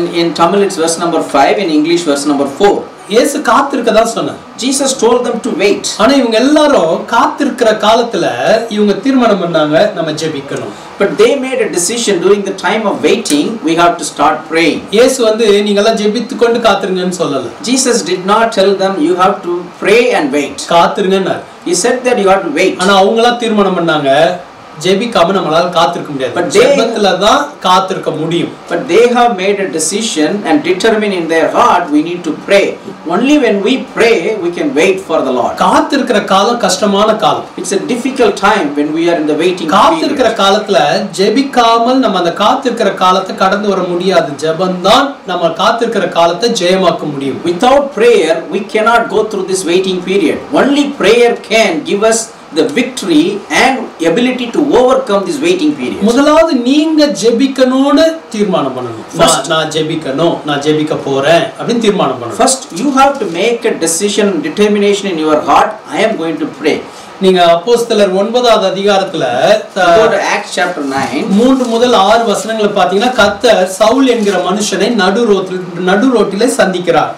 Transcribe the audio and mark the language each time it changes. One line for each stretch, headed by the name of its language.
English: In Tamil it's verse number 5, in English verse number 4.
Tamil: இயேசு காத்திருக்கதா சொன்னார்.
English: Jesus told them to wait.
Tamil: ஆனா இவங்க எல்லாரும் காத்திருக்கிற காலத்துல இவங்க தீர்மானம் பண்ணாங்க நம்ம ஜெபிக்கணும்.
English: But they made a decision during the time of waiting, we have to start praying.
Tamil: இயேசு வந்து நீங்க எல்லாம் ஜெபித்துக்கொண்டு காத்திருங்கன்னு சொல்லல.
English: Jesus did not tell them you have to pray and wait.
Tamil: காத்திருங்கன்னார்.
English: He said that you have to wait.
Tamil: ஆனா அவங்களா தீர்மானம் பண்ணாங்க ஜெபிக்காம நம்மளால காத்திருக்க முடியாது. ஜெபத்துல தான் காத்திருக்க முடியும்.
English: But they have made a decision and determined in their heart we need to pray. Only when we pray we can wait for the Lord.
Tamil: காத்திருக்கிற காலம் கஷ்டமான காலம்.
English: It's a difficult time when we are in the waiting period.
Tamil: காத்திருக்கிற காலத்துல ஜெபிக்காமல் நம்ம அந்த காத்திருக்கிற காலத்தை கடந்து வர முடியாது. ஜெபம்தான் நம்ம காத்திருக்கிற காலத்தை ஜெயமாக்க முடியும்.
English: Without prayer we cannot go through this waiting period. Only prayer can give us the victory and ability to overcome this waiting period.
Tamil: முதலாவது நீங்க ஜெபிக்கணும்னு தீர்மானம் பண்ணணும். நான் ஜெபிக்கணும், நான் ஜெபிக்க போறேன் அப்படி தீர்மானம் பண்ணணும்.
English: First you have to make a decision, determination in your heart, I am going to pray.
Tamil: நீங்க அப்போஸ்தலர் 9வது அதிகாரத்துல
English: go to Acts chapter 9
Tamil: 3 முதல் 6 வசனங்களை பாத்தீங்கன்னா கர்த்தர் சவுல் என்கிற மனுஷனை நடு ரோட்டிலே சந்திக்கிறார்.